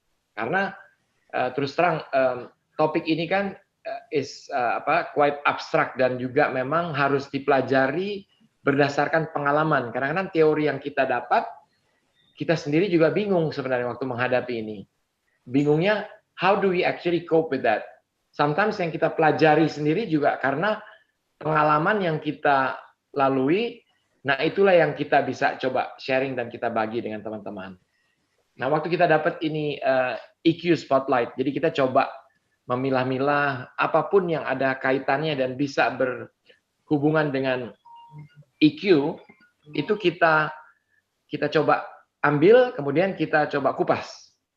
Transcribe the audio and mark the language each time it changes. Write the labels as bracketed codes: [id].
[id] Karena terus terang topik ini kan [en] is quite [id] abstrak dan juga memang harus dipelajari berdasarkan pengalaman. Kadang-kadang teori yang kita dapat, kita sendiri juga bingung sebenarnya waktu menghadapi ini. [en] Bingungnya, how do we actually cope with that? [id] Sometimes yang kita pelajari sendiri juga karena pengalaman yang kita lalui, nah itulah yang kita bisa coba sharing dan kita bagi dengan teman-teman. Nah, waktu kita dapat ini EQ Spotlight, jadi kita coba memilah-milah apapun yang ada kaitannya dan bisa berhubungan dengan EQ, itu kita coba ambil, kemudian kita coba kupas.